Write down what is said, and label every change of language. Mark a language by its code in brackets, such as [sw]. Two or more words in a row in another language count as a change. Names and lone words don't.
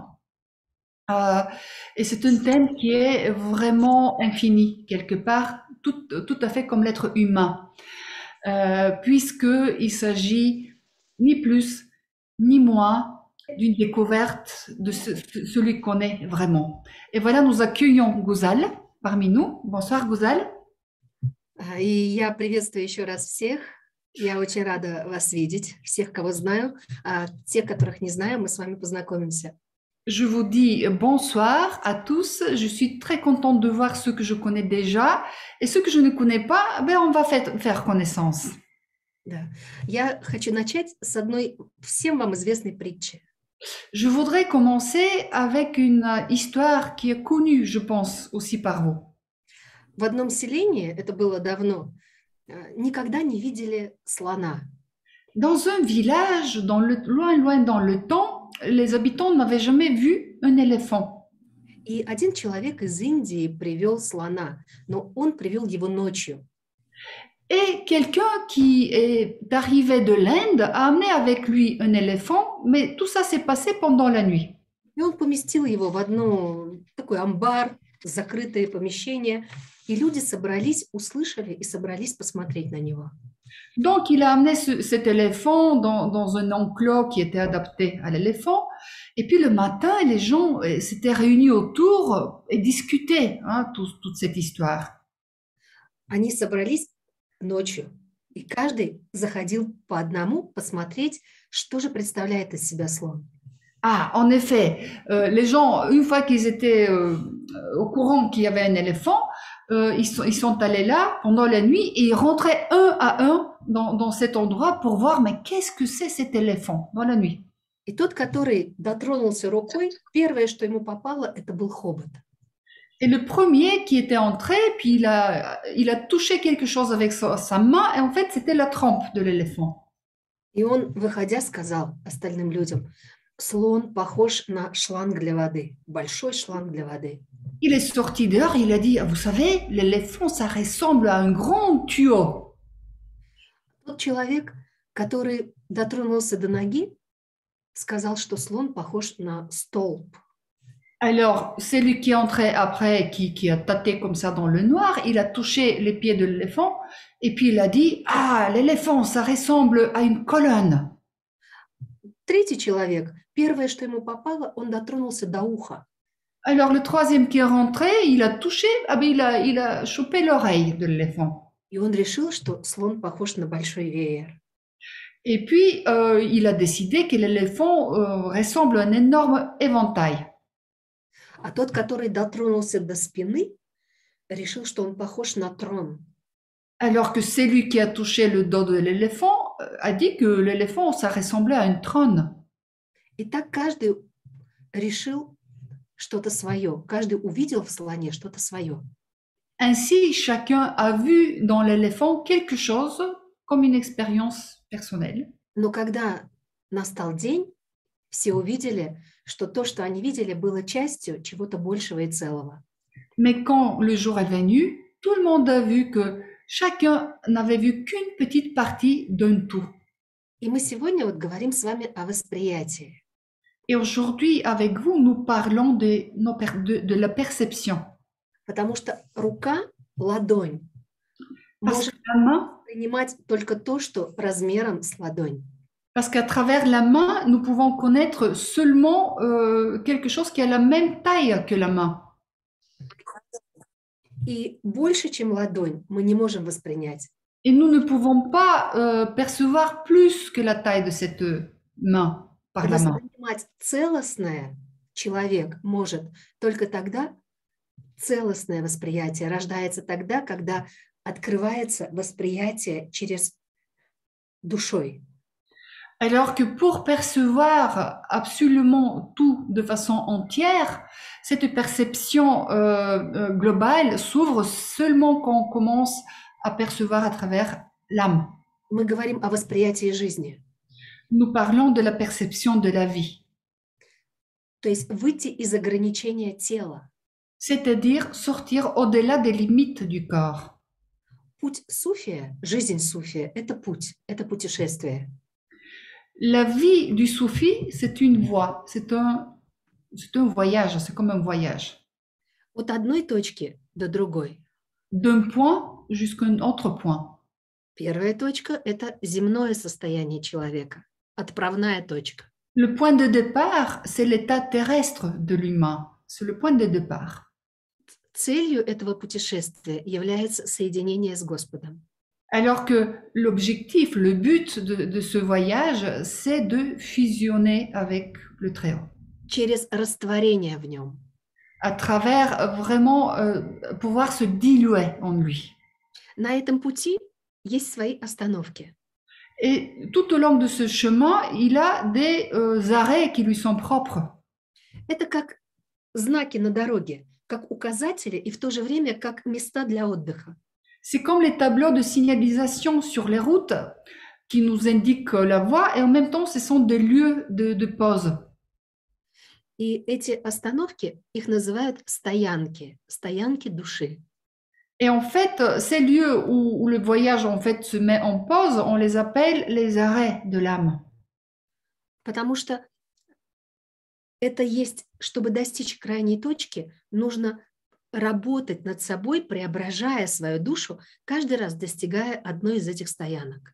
[fr] Euh, et c'est un thème qui est vraiment infini, quelque part, tout à fait comme l'être humain. Puisqu'il s'agit ni plus ni moins d'une découverte de celui qu'on est vraiment. Et voilà, nous accueillons Gouzal parmi nous. Bonsoir Gouzal. [ru] И я приветствую еще раз всех. Я очень рада вас видеть, всех, кого знаю. А те, которых не знаю, мы с вами познакомимся. [fr] Je vous dis bonsoir à tous. Je suis très contente de voir ceux que je connais déjà et ceux que je ne connais pas, ben on va faire connaissance. [ru] Да. Я хочу начать с одной всем вам известной притчи. [fr] Je voudrais commencer avec une histoire qui est connue, je pense, aussi par vous. [ru] В одном селении, это было давно, никогда не видели слона. [fr] Dans un village, loin dans le temps, les habitants n'avaient jamais vu un éléphant. [ru] И один человек из Индии привел слона, но он привел его ночью. [fr] Et quelqu'un qui est arrivé de l'Inde a amené avec lui un éléphant, mais tout ça s'est passé pendant la nuit. [ru] И он поместил его в одно такой амбар, закрытое помещение, и люди собрались, услышали и собрались посмотреть на него. [fr] Donc, il a amené cet éléphant dans un enclos qui était adapté à l'éléphant. Et puis le matin, les gens s'étaient réunis autour et discutaient toute cette histoire. [ru] Они собрались ночью, и каждый заходил по одному посмотреть, что же представляет из себя слон. [fr] Ah, en effet, les gens, une fois qu'ils étaient au courant qu'il y avait un éléphant, ils sont allés là pendant la nuit et ils rentraient un à un dans cet endroit pour voir, mais qu'est-ce que c'est cet éléphant dans la nuit? [ru] И тот, который дотронулся рукой, первое, что ему попало, это был хобот. [fr] Et le premier qui était entré, puis il a touché quelque chose avec sa main, et en fait, c'était la trempe de l'éléphant. [ru] И он, выходя, сказал остальным людям, слон похож на шланг для воды, большой шланг для воды. [fr] Il est sorti dehors, il a dit, ah, vous savez, l'éléphant, ça ressemble à un grand tuyau. [ru] Тот человек, который дотронулся до ноги, сказал, что слон похож на столб. [fr] Alors, celui qui est entré après, qui a tâté comme ça dans le noir, il a touché les pieds de l'éléphant, et puis il a dit, ah, l'éléphant, ça ressemble à une colonne. [ru] Третий человек, первое, что ему попало, он дотронулся до уха. [fr] Alors le troisième qui est rentré, il a touché, ah ben il a chopé l'oreille de l'éléphant. [ru] И он решил, что слон похож на большой веер. [fr] Et puis il a décidé que l'éléphant ressemble à un énorme éventail. [ru] А тот, который дотронулся до спины, решил, что он похож на трон. [fr] Alors que celui qui a touché le dos de l'éléphant a dit que l'éléphant, ça ressemblait à une trône. [ru] И так каждый решил что-то свое. Каждый увидел в слоне что-то свое. [fr] Ainsi, chacun a vu dans l'éléphant quelque chose comme une expérience personnelle. [ru] Но когда настал день, все увидели, что то, что они видели, было частью чего-то большего и целого. [fr] Mais quand le jour est venu, tout le monde a vu que chacun n'avait vu qu'une petite partie d'un tout. [ru] И мы сегодня вот говорим с вами о восприятии. [fr] Et aujourd'hui, avec vous, nous parlons de la perception. [ru] Потому что рука, ладонь, [fr] Parce [ru] может [fr] que la main, [ru] принимать только то, что размером с ладонь. [fr] parce qu'à travers la main, nous pouvons connaître seulement quelque chose qui a la même taille que la main. [ru] И больше, чем ладонь, мы не можем воспринять. [fr] Et nous ne pouvons pas percevoir plus que la taille de cette main par la main. [ru] Воспринимать целостное человек может только тогда, целостное восприятие рождается тогда, когда открывается восприятие через душой. [fr] Alors que pour percevoir absolument tout de façon entière, cette perception globale s'ouvre seulement quand on commence à percevoir à travers l'âme. [ru] Мы говорим о восприятии жизни. [fr] Nous parlons de la perception de la vie, [ru] То есть выйти из ограничения тела. [fr] c'est-à-dire sortir au-delà des limites du corps. [ru] Путь суфия, жизнь суфия – это путь, это путешествие. [fr] La vie du soufi, c'est une voie, c'est un voyage, c'est comme un voyage. [ru] От одной точки до другой. [fr] D'un point jusqu'à un autre point. [ru] Первая точка – это земное состояние человека, отправная точка. [fr] Le point de départ, c'est l'état terrestre de l'humain. C'est le point de départ. [ru] Целью этого путешествия является соединение с Господом. [fr] Alors que l'objectif, le but de ce voyage, c'est de fusionner avec le Très-Haut. [ru] Через растворение в нем. [fr] À travers vraiment pouvoir se diluer en lui. [ru] На этом пути есть свои остановки. [fr] Et tout au long de ce chemin, il a des arrêts qui lui sont propres. [ru] Это как знаки на дороге, как указатели и в то же время как места для отдыха. [fr] C'est comme les tableaux de signalisation sur les routes qui nous indiquent la voie et en même temps, ce sont des lieux de pause. [ru] И эти остановки, их называют стоянки, стоянки души. [fr] Et en fait, ces lieux où le voyage en fait se met en pause, on les appelle les arrêts de l'âme. [ru] Потому что это есть, чтобы достичь крайней точки, нужно работать над собой, преображая свою душу, каждый раз достигая одной из этих стоянок.